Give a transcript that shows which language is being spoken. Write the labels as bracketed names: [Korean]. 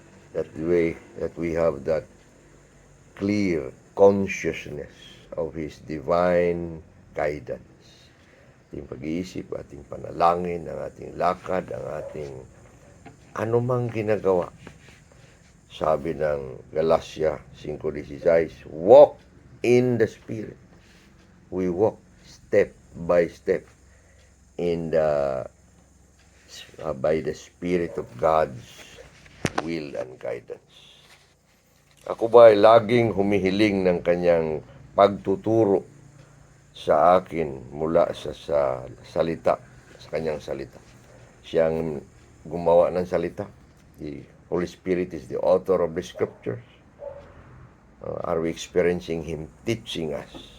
[English] That we have that clear consciousness of His divine guidance. [Filipino] Ating pag-iisip, ating panalangin, ang ating lakad, ang ating anumang ginagawa. Sabi ng Galatia 5:16, [English] walk in the Spirit. We walk step by step in by the Spirit of God's will and guidance. [Filipino] Ako ba ay laging humihiling ng kanyang pagtuturo sa akin mula sa salita, sa kanyang salita. Siyang gumawa ng salita. [English] The Holy Spirit is the author of the Scriptures. Are we experiencing Him teaching us?